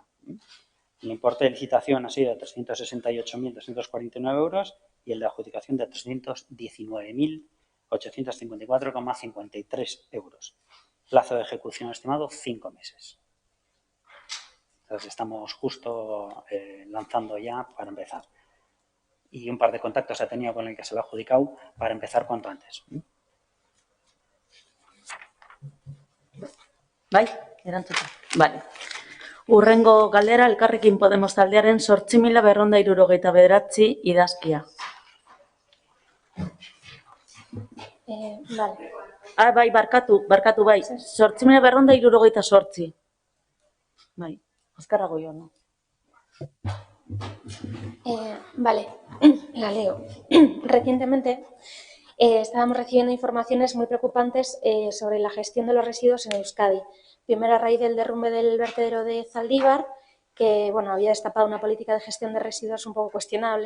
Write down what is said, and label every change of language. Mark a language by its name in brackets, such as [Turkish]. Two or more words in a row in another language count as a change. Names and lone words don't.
[Spanish] El importe de licitación ha sido de 368.249 euros y el de adjudicación de 319.854,53 euros. Plazo de ejecución estimado 5 meses. Entonces estamos justo lanzando ya para empezar. Y un par de contactos se ha tenido con el que se lo ha adjudicado para empezar cuanto antes. [Basque] Bai, erantzuta. Vale. Urrengo galdera Elkarrekin Podemos taldearen 8.269 idazkia. Vale. Bai, barkatu, bai. 8.268. Bai, azkarrago jo, no? [Spanish] Vale, la leo. Recientemente estábamos recibiendo informaciones muy preocupantes sobre la gestión de los residuos en Euskadi. Primero a raíz del derrumbe del vertedero de Zaldívar, que bueno, había destapado una política de gestión de residuos un poco cuestionable.